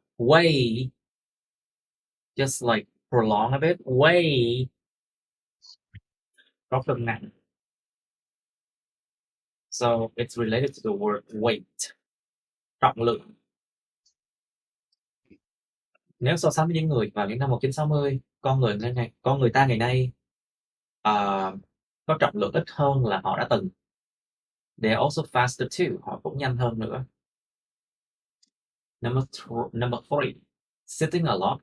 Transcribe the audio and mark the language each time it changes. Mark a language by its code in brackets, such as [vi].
[en] Weigh, just like prolong a bit. [vi] Weigh, có cân nặng. [en] So it's related to the word weight, [vi] trọng lượng. Nếu so sánh với những người vào những năm 1960, con người ta ngày nay có trọng lượng ít hơn là họ đã từng. [en] They're also faster too, [vi] họ cũng nhanh hơn nữa. [en] Number three, sitting a lot.